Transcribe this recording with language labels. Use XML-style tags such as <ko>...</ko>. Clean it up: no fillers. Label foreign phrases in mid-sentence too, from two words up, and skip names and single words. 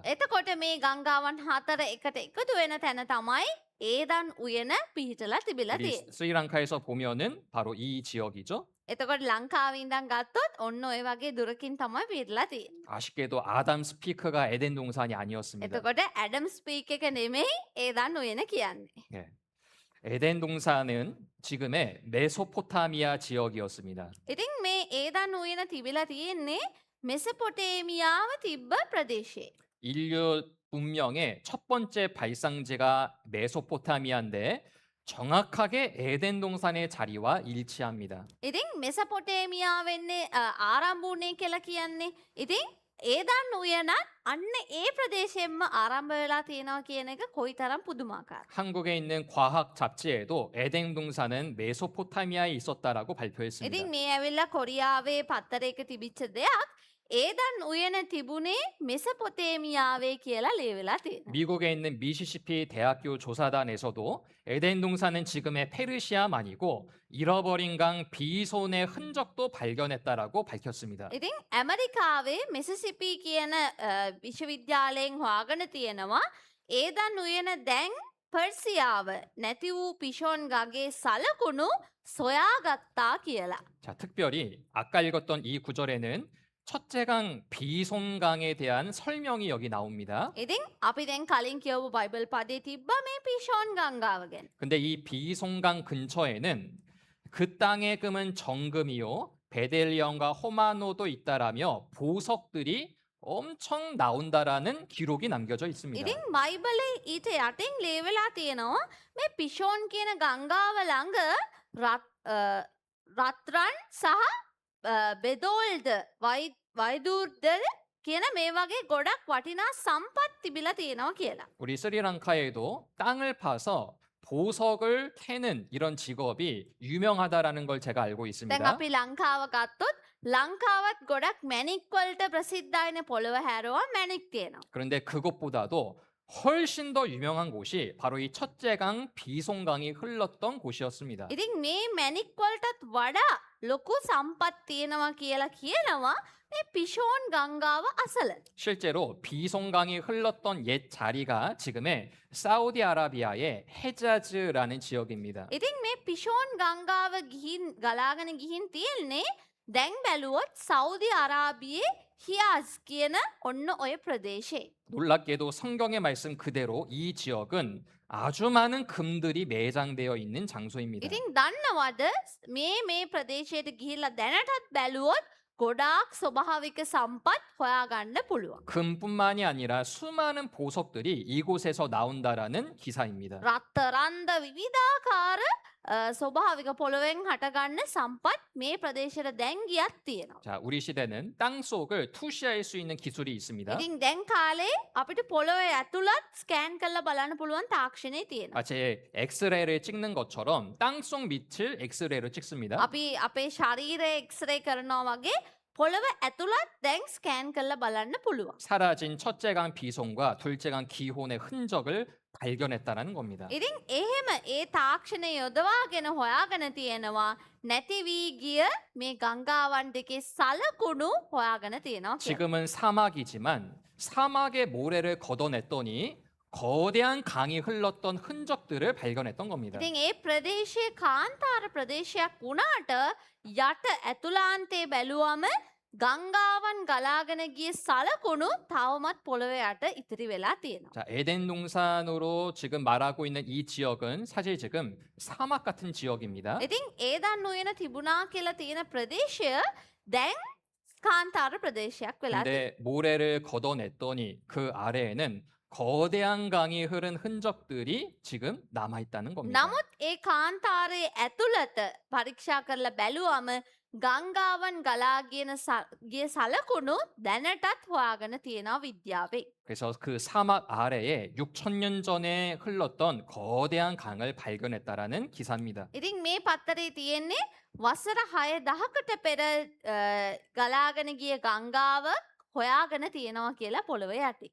<si>එතකොට මේ ගංගාවන් හතර එකට එකතු වෙන තැන තමයි ඒදන් උයන පිහිටලා තිබිලා 우리 තියෙන්නේ.</si> <ko>스리랑카에서 보면은 바로 이 지역이죠.</ko> <si>එතකොට ලංකාවේ ඉඳන් ගත්තොත් ඔන්න ඔය වගේ දුරකින් තමයි පිහිටලා තියෙන්නේ.</si> <ko>아쉽게도 아담 스피크가 에덴 동산이 아니었습니다.</ko> <si>එතකොට ඇඩම් ස්පීක් එක නෙමෙයි ඒදන් උයන කියන්නේ.</si> <ko>예. 에덴 동산은 지금의 메소포타미아 지역이었습니다.</ko> <si>ඉතින් මේ ඒදන් උයන තිබිලා තියෙන්නේ මෙසපොටේමියාව තිබ්බ ප්‍රදේශයේ.</si> <ko>인류 문명의 첫 번째 발상지가 메소포타미아인데 정확하게 에덴 동산의 자리와 일치합니다.</ko> <si>ඉතින් මෙසපොටේමියා වෙන්නේ ආරම්භ වුණේ කියලා කියන්නේ. ඉතින් ඒදන් උයනත් අන්න ඒ ප්‍රදේශයෙන්ම ආරම්භ වෙලා තියෙනවා කියන එක කොයිතරම් පුදුමාකාරයි.</si> <ko>한국에 있는 과학 잡지에도 에덴 동산은 메소포타미아에 있었다라고 발표했습니다.</ko> <si>ඉතින් මේ ඇවිල්ලා කොරියාවේ පත්තරයක තිබිච්ච දෙයක් ඒදන් උයන තිබුණේ මෙසපොතේමියාවේ කියලා ලියවිලා තියෙනවා.</si> <ko>미국에 있는 미시시피 대학교 조사단에서도 에덴 동산은 지금의 페르시아만이고 잃어버린 강 비손의 흔적도 발견했다라고 밝혔습니다.</ko> <si>ඉතින් ඇමරිකාවේ මිසිසිපි කියන විශ්වවිද්‍යාලයෙන් හොයාගෙන තියෙනවා ඒදන් උයන දැන් පර්සියාව නැති වූ පිෂෝන් ගගේ සලකුණු සොයාගත්තා කියලා.</si> <ko>자, 특별히 아까 읽었던 이 구절에는 첫째강 비송강에 대한 설명이 여기 나옵니다.</ko> <si>ඉතින් අපි දැන් කලින් කියවපු බයිබල් පදේ තිබ්බා මේ පිෂෝන් ගංගාව ගැන.</si> <ko>근데 이 비송강 근처에는 그 땅에 금은 정금이요 베델리엄과 호마노도 있다라며 보석들이 엄청 나온다라는 기록이 남겨져 있습니다.</ko> <si>ඉතින් බයිබලේ ඊට යටින් ලියවෙලා තියෙනවා මේ පිෂෝන් කියන ගංගාව ළඟ රත්රන් සහ බෙදෝල්ද වයිදූර්ද කියන මේ වගේ ගොඩක් වටිනා සම්පත් තිබිලා තියෙනවා කියලා.</si> <ko>우리 스리랑카에도 땅을 파서 보석을 캐는 이런 직업이 유명하다라는 걸 제가 알고 දැන් 있습니다.</ko> <si>අපි ලංකාව ගත්තොත් ලංකාවත් ගොඩක් මැණික් වලට ප්‍රසිද්ධයිනේ පොළව හැරුවා මැණික් තියෙනවා.</si> <ko>그런데 그것보다도 훨씬 더 유명한 곳이 바로 이 첫째강 비송강이 흘렀던 곳이었습니다.</ko> <si>ඉතින් මේ මැණික් වලටත් වඩා ලොකු සම්පත් තියෙනවා කියලා කියනවා මේ පිෂෝන් ගංගාව අසල.</si> <ko>실제로 비송강이 흘렀던 옛 자리가 지금의 사우디아라비아의 헤자즈라는 지역입니다.</ko> <si>ඉතින් මේ පිෂෝන් ගංගාව ගිහින් ගලාගෙන ගිහින් තියෙන්නේ දැන් බැලුවොත් සෞදි අරාබියේ හියාස් කියන ඔන්න ඔය ප්‍රදේශේ.</si> <ko>놀랍게도 성경의 말씀 그대로 이 지역은 아주 많은 금들이 매장되어 있는 장소입니다.</ko> <si>ඉතින් දන්නවද මේ ප්‍රදේශයට ගිහිල්ලා දැනටත් බැලුවොත් ගොඩාක් ස්වභාවික සම්පත් හොයාගන්න පුළුවන්.</si> <ko>금뿐만이 아니라 수많은 보석들이 이곳에서 나온다라는 기사입니다.</ko> <si>රත්තරන්ද විවිධාකාර ස්වභාවික පොළොවෙන් හටගන්න සම්පත් මේ ප්‍රදේශයට දැන් ගියත් තියෙනවා.</si> <ko>자, 우리 시대는 땅 속을 투시할 수 있는 기술이 있습니다.</ko> <si>ඉතින් දැන් කාලේ අපිට පොළොවේ ඇතුළත් ස්කෑන් කරලා බලන්න පුළුවන් තාක්ෂණය තියෙනවා.</si> <ko>마치 엑스레이를 찍는 것처럼 땅 속 밑을 엑스레이로 찍습니다.</ko> <si>අපි අපේ ශරීරය එක්ස්රේ කරනවා වගේ පොළොව ඇතුළත් දැන් ස්කෑන් කරලා බලන්න පුළුවන්.</si> <ko>사라진 첫째강 비송과 둘째강 기혼의 흔적을 발견했다는 겁니다.</ko> <si>ඉතින් එහෙම ඒ තාක්ෂණය යොදවාගෙන හොයාගෙන තියෙනවා නැති වී ගිය මේ ගංගාවන් දෙකේ සලකුණු හොයාගෙන තියෙනවා කියලා.</si> <ko>지금은 사막이지만 사막의 모래를 걷어냈더니 거대한 강이 흘렀던 흔적들을 발견했던 겁니다.</ko> <si>ඉතින් ඒ ප්‍රදේශයේ කාන්තාර ප්‍රදේශයක් වුණාට යට ඇතුළාන්තයේ බැලුවම ගංගාවන් ගලාගෙන ගිය සලකුණු තවමත් පොළොවේ යට ඉතිරි වෙලා තියෙනවා.</si> <ko>자, 에덴 동산으로 지금 말하고 있는 이 지역은 사실 지금 사막 같은 지역입니다.</ko> <si>ඉතින් ඒදන් උයන තිබුණා කියලා තියෙන ප්‍රදේශය දැන් කාන්තාර ප්‍රදේශයක් වෙලා තියෙනවා.</si> <ko>근데 모래를 걷어냈더니 그 아래에는 거대한 강이 흐른 흔적들이 지금 남아 있다는 겁니다.</ko> <si>නමුත් ඒ කාන්තාරයේ ඇතුළත පරීක්ෂා කරලා බැලුවම ගංගාවන් ගලාගිය සලකුණු දැනටත් හොයාගෙන තියෙනවා විද්‍යාවේ.</si> <ko>그래서 그 사막 아래에 6,000년 전에 흘렀던 거대한 강을 발견했다라는 기사입니다.</ko> <si>ඉතින් මේ පත්තරේ තියෙන්නේ වසර 6,000කට පෙර ගලාගෙන ගිය ගංගාව හොයාගෙන තියෙනවා කියලා පොළොවේ යටි.</si>